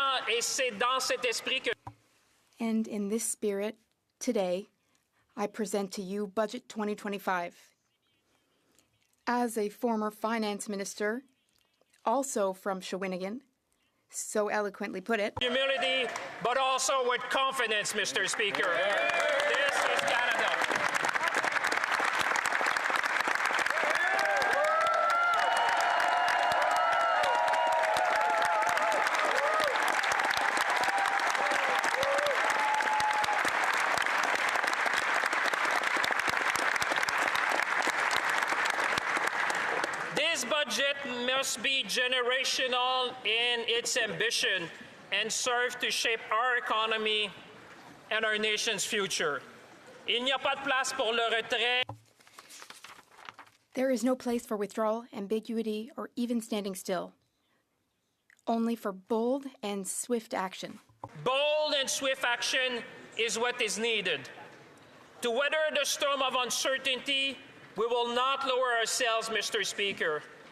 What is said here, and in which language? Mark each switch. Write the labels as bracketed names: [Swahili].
[French] Et c'est dans cet esprit que... [English] And in this spirit, today, I present to you Budget 2025. As a former finance minister, also from Shawinigan, so eloquently put it... Humility, but also with confidence, Mr. Speaker. This is Canada. This budget must be generational in its ambition and serve to shape our economy and our nation's future. [French] Il n'y a pas de place pour le retrait. [English] There is no place for withdrawal, ambiguity, or even standing still. Only for bold and swift action. Bold and swift action is what is needed. To weather the storm of uncertainty, we will not lower ourselves, Mr. Speaker.